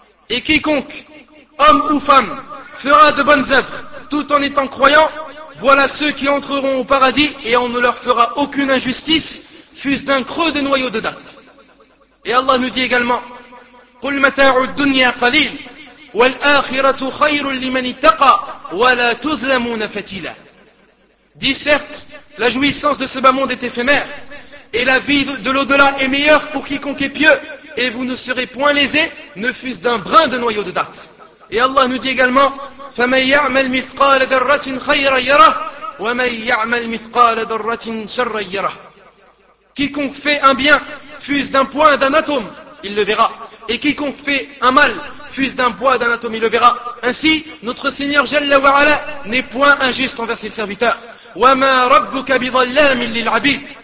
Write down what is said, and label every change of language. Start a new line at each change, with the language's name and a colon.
French: Et quiconque, homme ou femme, fera de bonnes œuvres tout en étant croyant, voilà ceux qui entreront au paradis et on ne leur fera aucune injustice, fût-ce d'un creux de noyau de date. Et Allah nous dit également:
Arabic: قُلْ مَتَاعُ الدُّنْيَا قَلِيلٌ وَالْآخِرَةُ خَيْرٌ لِمَنِ اتَّقَى وَلَا تُظْلَمُونَ فَتِيلًا.
French: Dis: certes, la jouissance de ce bas monde est éphémère et la vie de l'au-delà est meilleure pour quiconque est pieux, et vous ne serez point lésés, ne fût-ce d'un brin de noyau de date. Et Allah nous dit également:
Arabic: فَمَنْ يَعْمَلْ مِثْقَالَ دَرَّةٍ خَيْرًا يَرَهُ وَمَنْ يَعْمَلْ مِثْقَالَ دَرَّةٍ شَرًّا يَرَهُ.
French: Quiconque fait un bien, fût-ce d'un point, d'un atome, il le verra. Et quiconque fait un mal, fût-ce d'un point, d'un atome, il le verra. Ainsi, notre Seigneur Jalla wa Ala n'est point injuste envers ses serviteurs.
Arabic: وَمَا رَبُّكَ بِظَلَّامٍ لِلْعَبِيدِ.